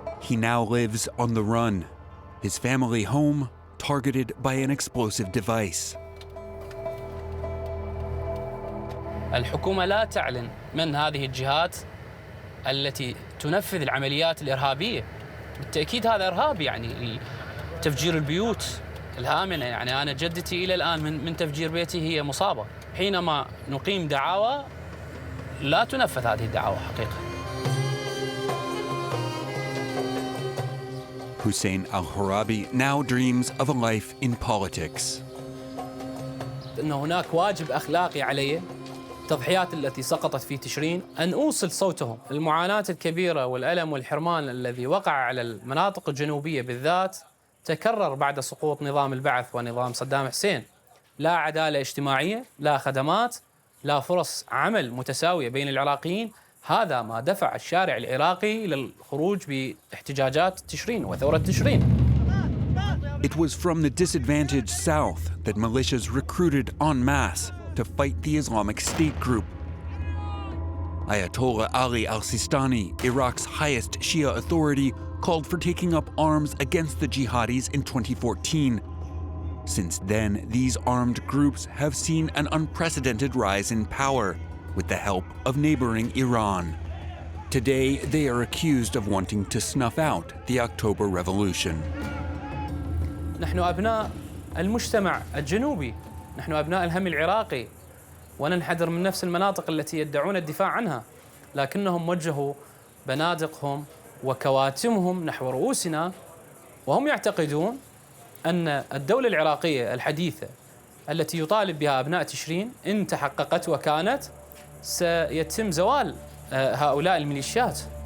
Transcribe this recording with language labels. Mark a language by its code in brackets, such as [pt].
[en] He now lives on the run, his family home targeted by an explosive device. [ar] الحكومة لا تعلن من هذه الجهات التي تنفذ العمليات الإرهابية. بالتأكيد هذا إرهاب يعني تفجير البيوت الآمنة يعني أنا جدتي إلى الآن من تفجير بيتي هي مصابة. حينما نقيم دعاوى لا تنفذ هذه الدعاوى حقيقة. [en] Hussein al-Horabi now dreams of a life in politics. [ar] أن هناك واجب أخلاقي علي التضحيات التي سقطت في تشرين أن أوصل صوتهم. المعاناة الكبيرة والألم والحرمان الذي وقع على المناطق الجنوبية بالذات تكرر بعد سقوط نظام البعث ونظام صدام حسين. لا عدالة اجتماعية، لا خدمات، لا فرص عمل متساوية بين العراقيين. هذا ما دفع الشارع العراقي إلى الخروج باحتجاجات تشرين وثورة تشرين. [en] It was from the disadvantaged south that militias recruited en masse to fight the Islamic State group. Ayatollah Ali al-Sistani, Iraq's highest Shia authority, called for taking up arms against the jihadis in 2014. Since then, these armed groups have seen an unprecedented rise in power with the help of neighboring Iran. Today, they are accused of wanting to snuff out the October Revolution. [ar] نحن أبناء المجتمع الجنوبي، نحن أبناء الهم العراقي وننحدر من نفس المناطق التي يدعون الدفاع عنها، لكنهم وجهوا بنادقهم وكواتمهم نحو رؤوسنا وهم يعتقدون أن الدولة العراقية الحديثة التي يطالب بها أبناء تشرين إن تحققت وكانت سيتم زوال هؤلاء الميليشيات.